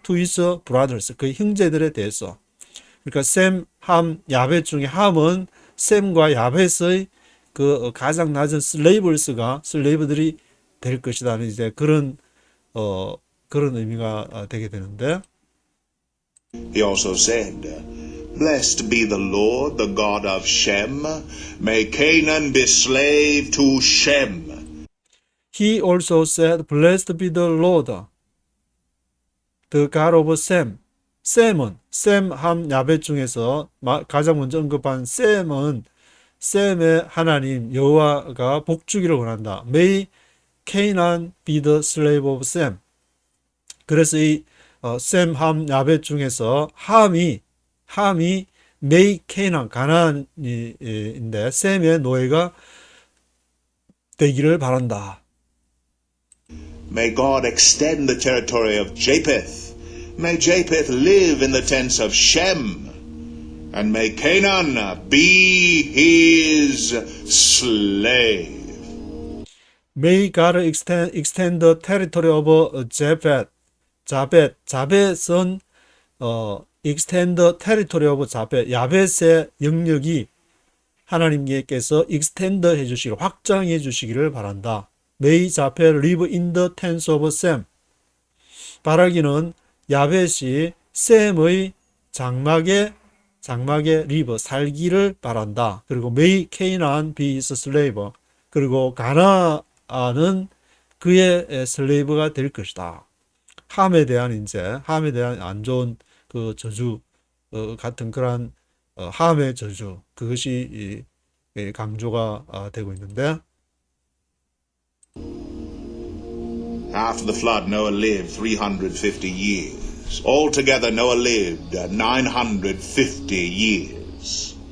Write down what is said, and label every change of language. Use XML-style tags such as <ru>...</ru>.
<en>to his brothers,</en> <ko>그 형제들에 대해서. 그러니까 셈, 함, 야벳 중에 함은 셈과 야벳의 그 가장 낮은 슬레이브들이 될 것이다는 이제 그런 의미가 되게 되는데.</ko> <en>He also said, Blessed be the Lord, the God of Shem. May Canaan be slave to Shem. He also said, Blessed be the Lord, the God of Sem.</en> <ko>셈은 셈, 함, 야벳 중에서 가장 먼저 언급한 셈은 셈의 하나님 여호와가 복주기를 원한다.</ko> <en>May Canaan be the slave of Sem.</en> <ko>그래서 이 셈, 함, 야벳 중에서 함이</ko> <en>May Canaan</en> <ko>가나안인데 셈의 노예가 되기를 바란다.</ko> <en>May God extend the territory of Japheth. May Japheth live in the tents of Shem. And may Canaan be his slave. May God extend the territory of Japheth.</en> <ko>자벳은</ko> <en>extend the territory of Japheth.</en> <ko>야벳의 영역이 하나님께서 extend 해주시기를, 확장해 주시기를 바란다.</ko> <en>May Japheth live in the tents of Sem.</en> <ko>바라기는 야벳이 셈의 장막에 live, 살기를 바란다. 그리고</ko> <en>May Canaan be his slave.</en> <ko>그리고 가나안은 그의 슬레이브가 될 것이다. 함에 대한 안 좋은 그 저주 같은 그런 함의 저주, 그것이 강조가 되고 있는데,</ko> <en>After the flood, Noah lived 350 years. Altogether, Noah lived 950 years.</en>